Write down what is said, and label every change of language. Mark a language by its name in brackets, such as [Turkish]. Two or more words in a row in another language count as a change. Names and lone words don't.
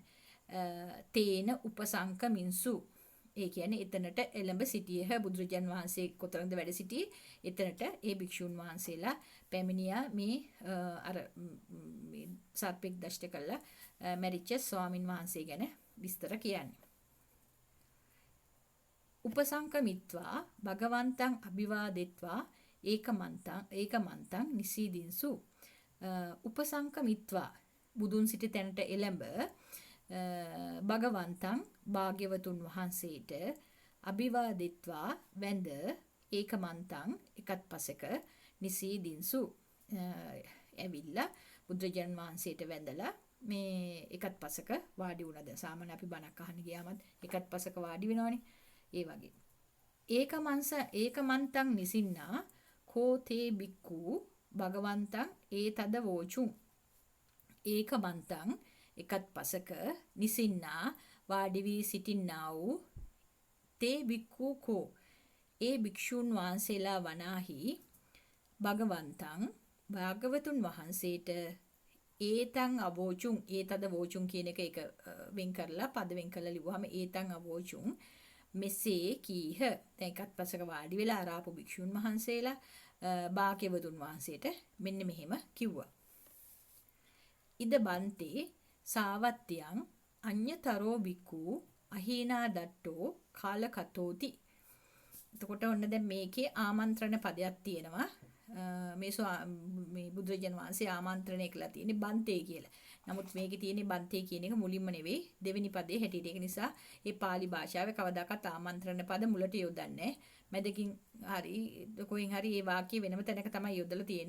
[Pali] තේන උපසංක මින්සු [Sinhala] ඒ කියන්නේ එතනට එළඹ සිටියහ බුදුරජාන් වහන්සේ කොතරම්ද වැඩ සිටියේ එතනට ඒ භික්ෂුන් වහන්සේලා පැමිණියා මේ අර සර්පෙක් දෂ්ට කළා මැරිච්ච ස්වාමින් වහන්සේ ගැන විස්තර කියන්නේ. [Pali] උපසංකමිත්වා භගවන්තං අභිවාදෙත්වා ඒකමන්තං නිසීදින්සු. [Sinhala] උපසංකමිත්වා බුදුන් සිටි තැනට එළඹ භගවන්තං භාග්‍යවතුන් වහන්සේට අභිවාදෙත්වා වැඳ ඒකමන්තං එකත් පසක නිසීදින්සු ඇවිල්ලා බුදුරජාණන් වහන්සේට වැඳලා මේ එකත් පසක වාඩි වුණාද. සාමාන්‍ය අපි බණක් අහන්න ගියාමත් එකත් පසක වාඩි වෙනවනේ. [Pali] ඒ වගේ ඒකමන්තං නිසින්නා කෝතේ බික්ඛු භගවන්තං ඒතද වෝචුං. [Sinhala] ඒකමන්තං එකත් පසක නිසින්නා වාඩි වී සිටින්නා වූ [Pali] තේ බික්ඛු කෝ [Sinhala] ඒ භික්ෂුන් වහන්සේලා වනාහි භගවන්තං භාග්‍යවතුන් වහන්සේට [Pali] ඒතං අවෝචුං ඒතද වෝචුං [Sinhala] කියන එක වෙන් කරලා පද වෙන් කරලා ලිව්වහම [Pali] ඒතං අවෝචුං [Sinhala] මෙසේ කීහ. දැන් එකත් පසක වාඩි වෙලා ආරාපු භික්ෂුන් වහන්සේලා භාග්‍යවතුන් වහන්සේට මෙන්න මෙහෙම කිව්වා. [Pali] ඉද බන්තේ සාවත්තියං අඤ්‍යතරෝ බික්ඛු අහීනා දට්ටෝ කාලකතෝති. [Sinhala] එතකොට ඔන්න දැන් මේකේ ආමන්ත්‍රණ පදයක් තියෙනවා. මේ බුදුරජාණන් වහන්සේ ආමන්ත්‍රණය කළා තියෙන්නේ බන්තේ කියලා. නමුත් මේකේ තියෙන්නේ බන්තේ කියන එක මුලින්ම නෙවෙයි දෙවෙනි පදේ හැටියට. ඒක නිසා මේ pāli භාෂාවේ කවදාකවත් ආමන්ත්‍රණ පද මුලට යොදන්නේ මැදකින් හරි කොහෙන් හරි මේ වාක්‍ය වෙනම තැනක තමයි යොදලා තියෙන්නේ.